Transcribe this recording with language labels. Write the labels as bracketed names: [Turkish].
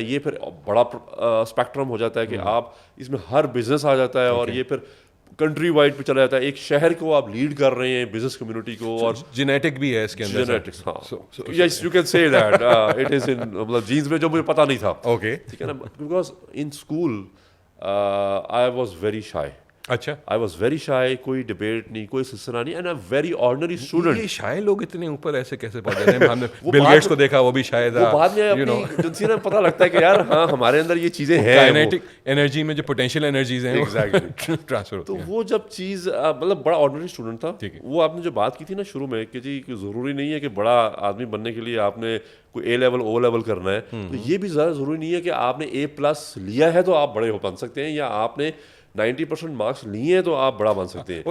[Urdu] یہ پھر بڑا اسپیکٹرم ہو جاتا ہے کہ آپ اس میں ہر بزنس آ جاتا ہے, اور یہ پھر کنٹری وائڈ پہ چلا جاتا ہے. ایک شہر کو آپ لیڈ کر رہے ہیں, بزنس کمیونٹی کو, اور جینیٹک بھی ہے اس کے اندر. جینیٹکس, ہاں, [English] yes you can say that it is in [Urdu] مطلب جینز میں, جو مجھے پتہ نہیں تھا. اوکے. ٹھیک ہے نا, [English] Because in school I was very shy. [Urdu] اچھا [English] I was very shy, [Urdu] کوئی ڈبیٹ نہیں, کوئی سلسلہ نہیں, [English] and a very ordinary student. [Urdu] یہ شاید لوگ اتنے اوپر ایسے کیسے پہنچ جاتے ہیں؟ ہم نے بل گیٹس کو دیکھا, وہ بھی شاید وہ بعد میں اپنی جنسی میں پتہ لگتا ہے کہ یار ہاں ہمارے اندر یہ چیزیں ہیں, کائنیٹک انرجی میں جو پوٹینشیل انرجیز ہیں ٹرانسفر تو ہوتی ہیں. وہ جب چیز مطلب بڑا آرڈنری اسٹوڈنٹ تھا. وہ آپ نے جو بات کی تھی نا شروع میں کہ جی ضروری نہیں ہے کہ بڑا آدمی بننے کے لیے آپ نے کوئی اے لیول او لیول کرنا ہے, تو یہ بھی زیادہ ضروری نہیں ہے کہ آپ نے A+ لیا ہے تو آپ بڑے ہو بن سکتے ہیں, یا آپ نے 90% مارکس لیے ہیں تو آپ بڑا بن سکتے ہیں.